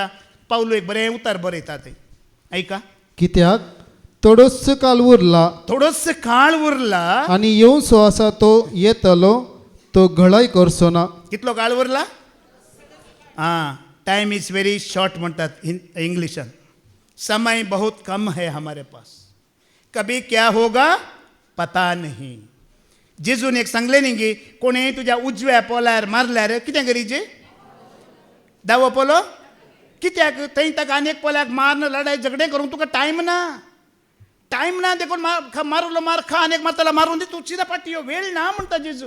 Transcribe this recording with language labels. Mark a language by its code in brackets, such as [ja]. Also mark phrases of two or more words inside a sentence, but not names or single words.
[kok] पावलो एक बरें उतार बरयता थंय ऐका. कित्याक थोडोच काल उरला थोडोच काळ उरला आनी येवचो आसा तो येतलो तो घळाय करचो ना. कितलो काळ उरला. [en] हां time is very short [kok] म्हणटात इंग्लिशान. [hi] समय बहुत कम है हमारे पास. कभी क्या होगा पता नहीं. [kok] जेजून एक सांगले न्ही की कोणें तुज्या उजव्या पोल्यार मारल्यार कितें करीचे दावो पोलो. कित्याक थंय ताका आनीक पोल्याक मारन लढाय झगडे करूंक तुका टायम ना. टायम ना देखून मारलो मार खा आनीक मारतला मारून दी तूं चिदा पाटी यो वेळ ना म्हणटा जेजू.